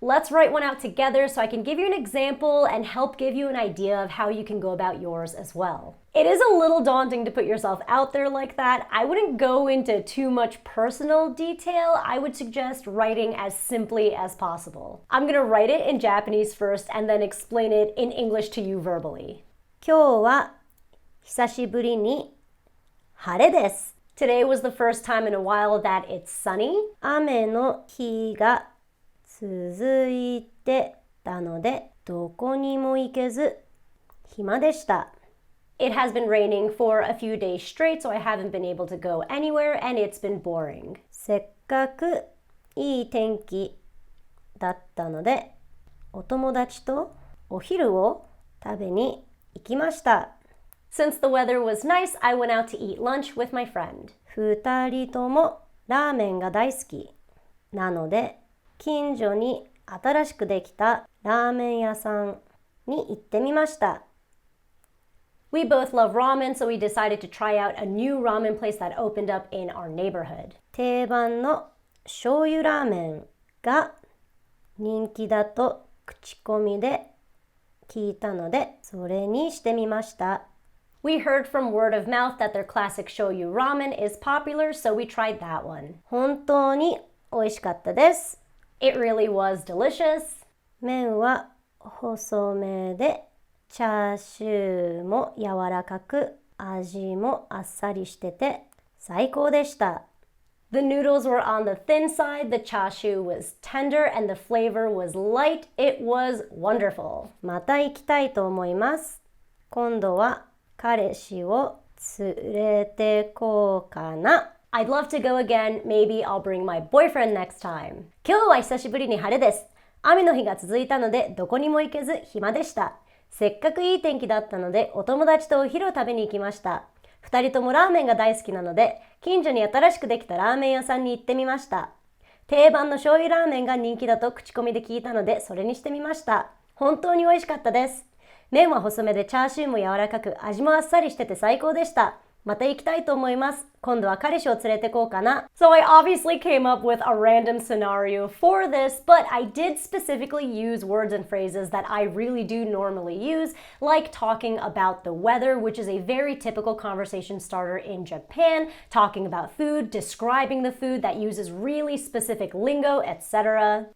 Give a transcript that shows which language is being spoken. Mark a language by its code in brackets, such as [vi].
[en] Let's write one out together so I can give you an example and help give you an idea of how you can go about yours as well. It is a little daunting to put yourself out there like that. I wouldn't go into too much personal detail. I would suggest writing as simply as possible. I'm gonna write it in Japanese first and then explain it in English to you verbally. [ja] 今日は久しぶりに晴れです。 [en] Today was the first time in a while that it's sunny. [ja] 雨の日が続いてたのでどこにも行けず暇でした。 [en] It has been raining for a few days straight, so I haven't been able to go anywhere, and it's been boring. [ja] せっかくいい天気だったのでお友達とお昼を食べに行きました。 [en] Since the weather was nice, I went out to eat lunch with my friend. [ja] 二人ともラーメンが大好きなので、近所に新しくできたラーメン屋さんに行ってみました。 [en] We both love ramen, so we decided to try out a new ramen place that opened up in our neighborhood. [ja] 定番の醤油ラーメンが人気だと口コミで聞いたので、それにしてみました。 [en] We heard from word of mouth that their classic shoyu ramen is popular, so we tried that one. [ja] 本当に美味しかったです。 [en] It really was delicious. [ja] 麺は細めで、チャーシューも柔らかく、味もあっさりしてて最高でした。 [en] The noodles were on the thin side, the chashu was tender, and the flavor was light. It was wonderful. [ja] また行きたいと思います。今度は彼氏を連れてこうかな。 [en] I'd love to go again. Maybe I'll bring my boyfriend next time. [ja] 今日は久しぶりに晴れです。雨の日が続いたのでどこにも行けず暇でした。せっかくいい天気だったのでお友達とお昼を食べに行きました。二人ともラーメンが大好きなので近所に新しくできたラーメン屋さんに行ってみました。定番の醤油ラーメンが人気だと口コミで聞いたのでそれにしてみました。本当に美味しかったです。麺は細めでチャーシューも柔らかく、味もあっさりしてて最高でした。また行きたいと思います。今度は彼氏を連れてこうかな. [en] So I obviously came up with a random scenario for this, but I did specifically use words and phrases that I really do normally use, like talking about the weather, which is a very typical conversation starter in Japan, talking about food, describing the food that uses really specific lingo, etc.